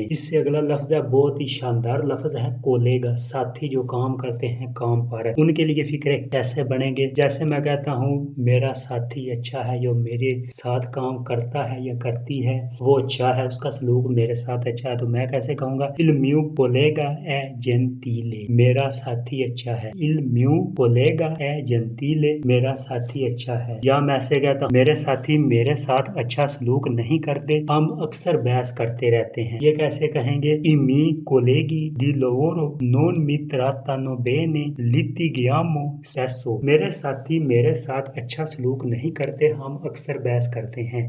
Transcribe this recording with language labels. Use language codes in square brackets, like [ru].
[hi] इससे अगला लफ्ज है बहुत ही शानदार लफ्ज है कोलेगा, साथी जो काम करते हैं काम पर, उनके लिए फिक्रे कैसे बनेंगे? जैसे मैं कहता हूँ मेरा साथी अच्छा है, जो मेरे साथ काम करता है या करती है वो अच्छा है, उसका सलूक मेरे साथ अच्छा है, तो मैं कैसे कहूंगा? [it] il mio collega è gentile, [hi] मेरा साथी अच्छा है। [it] il mio collega è gentile, [hi] मेरा साथी अच्छा है। या मैं ऐसे कहता हूँ मेरे साथी मेरे साथ अच्छा सलूक नहीं करते, हम अक्सर बहस करते रहते हैं। ये कैसे कहेंगे? [it] i miei colleghi di lavoro non mi trattano bene, litighiamo spesso, [hi] मेरे साथी मेरे साथ अच्छा सलूक नहीं करते, हम अक्सर बहस करते हैं।